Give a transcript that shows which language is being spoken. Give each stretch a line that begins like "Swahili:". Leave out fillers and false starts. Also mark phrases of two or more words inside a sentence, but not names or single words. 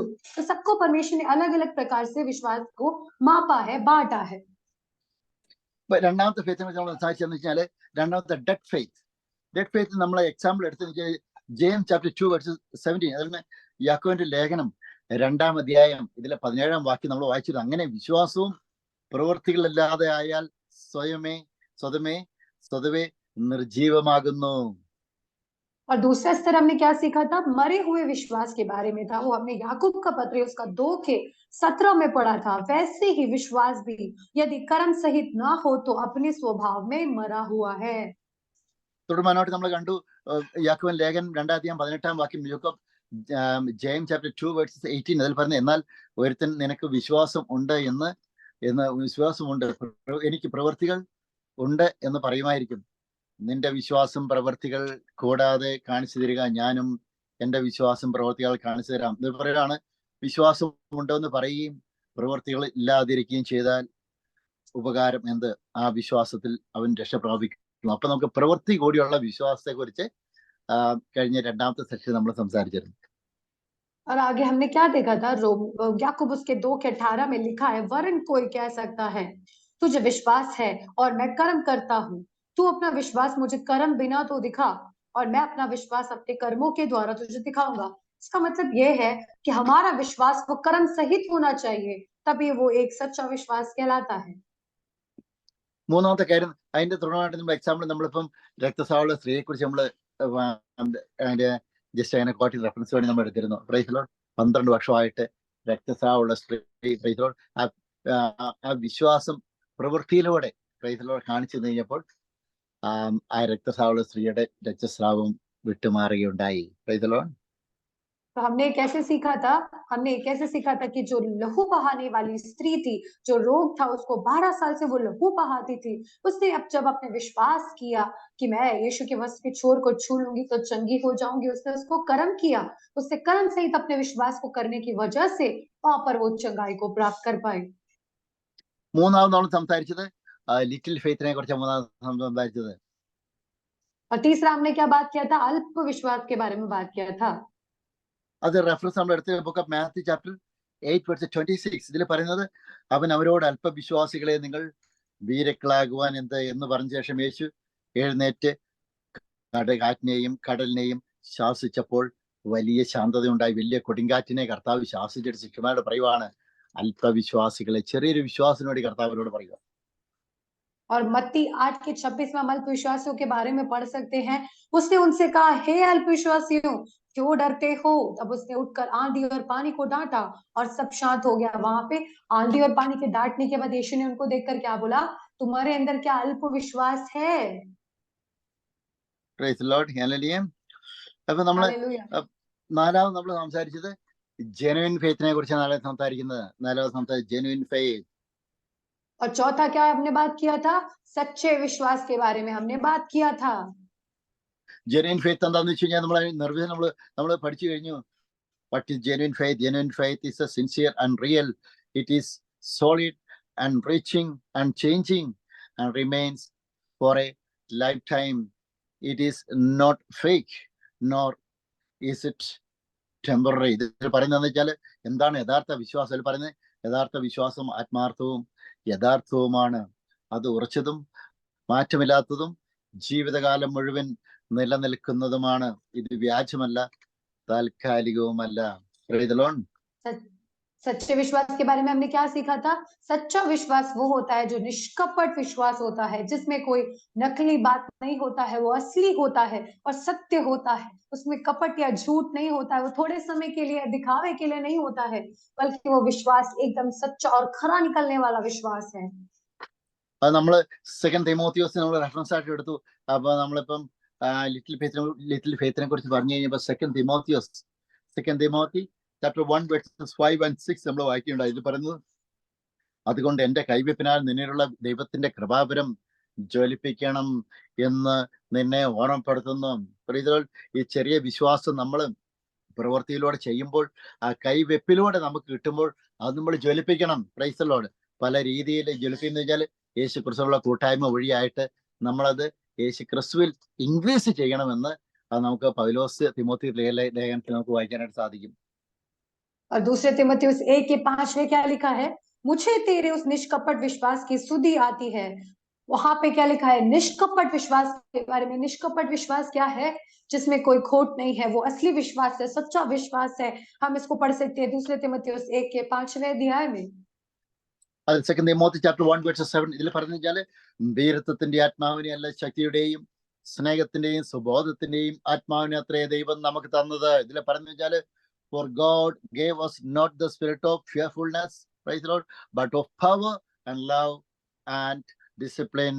Hindi: तो सबको परमेश्वर ने अलग अलग प्रकार से विश्वास को मापा है, बांटा है.
Malayalam: രണ്ടാമത്തെ ഫെയ്ത്തിനെ നമ്മൾ സംസാരിച്ചെന്ന് വെച്ചാല് രണ്ടാമത്തെ
English: dead faith. dead faith
Malayalam: നമ്മളെ എക്സാമ്പിൾ എടുത്തെന്ന്
English: James chapter 2 verse 17.
Malayalam: അതിൽ യാക്കോബിന്റെ ലേഖനം 2ാം അധ്യായം ഇതിലെ 17ാം വാക്യം നമ്മൾ വായിച്ചിരുന്നു. അങ്ങനെ വിശ്വാസവും പ്രവൃത്തികളില്ലാതെ ആയാൽ സ്വതവേ നിർജീവമാകുന്നു.
Hindi: और दूसरा स्तर हमने क्या सीखा था? मरे हुए विश्वास के बारे में था। वो हमने याकूब का पत्र उसका 2 के 17 में पढ़ा था। वैसे ही विश्वास भी यदि कर्म सहित ना हो तो अपने स्वभाव में मरा हुआ है.
Malayalam: തുടർമാനോട്ട് നമ്മൾ കണ്ടു യാക്കോബിൻ ലേഖനം 2ാം അധ്യായം 18ാം വാക്യം.
English: James chapter 2 verses 18.
Malayalam: അതിൽ പറഞ്ഞ എന്നാൽ ഒരുത്തൻ നിനക്ക് വിശ്വാസം ഉണ്ട് വിശ്വാസമുണ്ട്, എനിക്ക് പ്രവൃത്തികൾ ഉണ്ട് എന്ന് പറയുമായിരിക്കും. നിന്റെ വിശ്വാസം പ്രവൃത്തികൾ കൂടാതെ കാണിച്ചു തരിക, ഞാനും എന്റെ വിശ്വാസം പ്രവൃത്തികൾ കാണിച്ചു തരാം. ഇത് പറയുകയാണ്. വിശ്വാസം ഉണ്ടെന്ന് പറയുകയും പ്രവൃത്തികൾ ഇല്ലാതിരിക്കുകയും ചെയ്താൽ ഉപകാരം എന്ത്? ആ വിശ്വാസത്തിൽ അവൻ രക്ഷ പ്രാപിക്കും. അപ്പൊ നമുക്ക് പ്രവൃത്തി കൂടിയുള്ള വിശ്വാസത്തെ കുറിച്ച് കഴിഞ്ഞ 2ാമത്തെ സെഷൻ നമ്മൾ സംസാരിച്ചിരുന്നു.
Hindi: और आगे हमने क्या देखा था? याकूब उसके 2 के 18 में लिखा है, वरन कोई कह सकता है तुझे विश्वास है और मैं कर्म करता हूँ, तू अपना विश्वास मुझे कर्म बिना तो दिखा और मैं अपना विश्वास अपने कर्मों के द्वारा तुझे दिखाऊंगा. इसका मतलब यह है कि हमारा विश्वास वो कर्म सहित होना चाहिए, तभी वो एक सच्चा विश्वास कहलाता है.
Malayalam: മൂന്നാമത്തെ കാര്യം അതിന്റെ തുടർന്നായിട്ട് നമ്മൾ എക്സാമ്പിൾ നമ്മളിപ്പം രക്തസ്രാവമുള്ള സ്ത്രീയെ കുറിച്ച് നമ്മൾ അതിന്റെ ജസ്റ്റ് അങ്ങനെ കോട്ടിൽ റെഫറൻസ് വേണ്ടി നമ്മൾ എടുത്തിരുന്നു.
English: Praise Lord.
Malayalam: 12 വർഷമായിട്ട് രക്തസ്രാവമുള്ള സ്ത്രീ,
English: Praise Lord,
Malayalam: ആ വിശ്വാസം പ്രവൃത്തിയിലൂടെ
English: Praise Lord
Malayalam: കാണിച്ചു കഴിഞ്ഞപ്പോൾ ആ രക്തസ്രാവമുള്ള സ്ത്രീയുടെ രക്തസ്രാവം വിട്ടുമാറുകയുണ്ടായി.
English: Praise Lord.
Hindi: तो हमने कैसे सीखा था? हमने कैसे सीखा था कि जो लहू बहाने वाली स्त्री थी, जो रोग था उसको 12 साल से वो लहू बहाती थी, उसने अब जब अपने विश्वास किया कि मैं यीशु के वस्त्र के छोर को छू लूंगी तो चंगी हो जाऊंगी, उसने उसको कर्म किया. उससे कर्म सहित अपने विश्वास को करने की वजह से वहां पर वो चंगाई को प्राप्त कर पाए.
Malayalam: മൂന്നാമത് നമ്മൾ സംസാരിച്ചത്
English: little faith
Malayalam: കുറിച്ച് സംസാരിച്ചത്.
Hindi: और तीसरा हमने क्या बात किया था? अल्प विश्वास के बारे में बात किया था.
Malayalam: അത് റെഫറൻസ് നമ്മൾ എടുത്ത
English: Book of Matthew chapter 8 verse 26.
Malayalam: ഇതിൽ പറയുന്നത് അവൻ അവരോട് അല്പവിശ്വാസികളെ നിങ്ങൾ വീരക്കളാകുവാൻ എന്ന് പറഞ്ഞ ശേഷം യേശു എഴുന്നേറ്റ് കാറ്റിനെയും കടലിനെയും ശാസിച്ചപ്പോൾ വലിയ ശാന്തത ഉണ്ടായി. വലിയ കൊടുങ്കാറ്റിനെ കർത്താവ് ശാസിച്ചിട്ട് ശിഷ്യന്മാരോട് പറയുവാണ്, അല്പവിശ്വാസികളെ, ചെറിയൊരു വിശ്വാസത്തിന് വേണ്ടി കർത്താവിനോട് പറയുക.
Hindi: और मत्ती 8 के 26 में हम अल्पविश्वासियों के बारे में पढ़ सकते हैं। उसने उनसे कहा, हे अल्पविश्वासियों, क्यों डरते हो? तब उसने उठकर आंधी और पानी को डांटा और सब शांत हो गया। वहां पे आंधी और पानी के डांटने के बाद यीशु ने उनको देखकर क्या बोला? तुम्हारे अंदर क्या अल्पविश्वास है?
English: Praise the Lord.
Malayalam: Hallelujah. അപ്പൊ നമ്മള്
Hindi: हालेलुया।
Malayalam: നാലാമത് നമ്മൾ സംസാരിച്ചത്
English: genuine faith
Malayalam: കുറിച്ചാണ് സംസാരിക്കുന്നത്. നാലാമത്
English: genuine faith.
Hindi: और चौथा क्या हमने बात किया था? सच्चे विश्वास के बारे में हमने बात किया था।
English: genuine faith
Malayalam: എന്താന്ന് വെച്ച് കഴിഞ്ഞാൽ നമ്മളെ നിർവചനം നമ്മൾ പഠിച്ചു കഴിഞ്ഞു.
English: What is genuine faith? Genuine faith is a sincere and real. It is solid and reaching and changing and remains for a lifetime. It is not fake, nor is it ടെമ്പററി.
Malayalam: ഇതിൽ പറയുന്നതെന്ന് വെച്ചാൽ എന്താണ് യഥാർത്ഥ വിശ്വാസം? ഇതിൽ പറയുന്നത് യഥാർത്ഥ വിശ്വാസം ആത്മാർത്ഥവും യഥാർത്ഥവുമാണ്. അത് ഉറച്ചതും മാറ്റമില്ലാത്തതും ജീവിതകാലം മുഴുവൻ നിലനിൽക്കുന്നതുമാണ്. ഇത് വ്യാജമല്ല, താൽക്കാലികവുമല്ല.
English: Praise the Lord.
Hindi: सच्चे विश्वास के बारे में हमने क्या सीखा था? सच्चा विश्वास वो होता है जो निष्कपट विश्वास होता है, जिसमें कोई नकली बात नहीं होता है, वो असली होता है और सत्य होता है। उसमें कपट या झूठ नहीं होता है, वो थोड़े समय के लिए दिखावे के लिए नहीं होता है, बल्कि वो विश्वास एकदम सच्चा और खरा निकलने वाला विश्वास है।
Malayalam: അത് നമ്മള് സെക്കൻഡ് തിമോത്തിയോസ് നമ്മൾ റെഫറൻസ് ആയിട്ട് എടുത്തു. അപ്പൊ നമ്മളിപ്പം
English: little faith
Malayalam: കുറിച്ച് പറഞ്ഞു കഴിഞ്ഞപ്പോ
English: Second Timothy chapter 1 verses 5 and 6
Malayalam: നമ്മൾ വായിക്കുകയുണ്ടായി. ഇതിൽ പറയുന്നത്, അതുകൊണ്ട് എന്റെ കൈവെപ്പിനാൽ നിന്നിലുള്ള ദൈവത്തിന്റെ കൃപാവരം ജ്വലിപ്പിക്കണം എന്ന് നിന്നെ ഓർമ്മപ്പെടുത്തുന്നു. ഈ ചെറിയ വിശ്വാസം നമ്മൾ പ്രവൃത്തിയിലൂടെ ചെയ്യുമ്പോൾ, ആ കൈവെപ്പിലൂടെ നമുക്ക് കിട്ടുമ്പോൾ അത് നമ്മൾ ജ്വലിപ്പിക്കണം.
English: Praise the Lord.
Malayalam: പല രീതിയിൽ ജ്വലിപ്പിക്കുന്ന വെച്ചാൽ യേശു ക്രിസ്തുവിനുള്ള കൂട്ടായ്മ വഴിയായിട്ട് നമ്മളത് യേശു ക്രിസ്തുവിൽ ഇൻക്രീസ് ചെയ്യണമെന്ന് അത് നമുക്ക് പൗലോസ് തിമോത്തി ലേഖനത്തിൽ നമുക്ക് വായിക്കാനായിട്ട് സാധിക്കും.
Hindi: और दूसरे तीमुथियुस 1 के 5 में क्या लिखा है? मुझे तेरे उस निष्कपट विश्वास की सुधि आती है। वहां पे क्या लिखा है? निष्कपट विश्वास के बारे में। निष्कपट विश्वास क्या है? जिसमें कोई खोट नहीं है, वो असली विश्वास है, सच्चा विश्वास है। हम इसको पढ़ सकते हैं दूसरे तीमुथियुस 1 के 5वें अध्याय में।
Malayalam: അത്
English: Second Timothy chapter 1 verses 7
Malayalam: ഇതിൽ പറഞ്ഞു വെച്ചാല്, വീരത്വത്തിന്റെ ആത്മാവിനെ അല്ല, ശക്തിയുടെയും സ്നേഹത്തിന്റെയും സുബോധത്തിന്റെയും ആത്മാവിനെ അത്രേ ദൈവം നമുക്ക് തന്നത്. ഇതിൽ പറഞ്ഞു വെച്ചാല്,
English: for God gave us not the spirit of fearfulness, praise the Lord, but of power and love and discipline.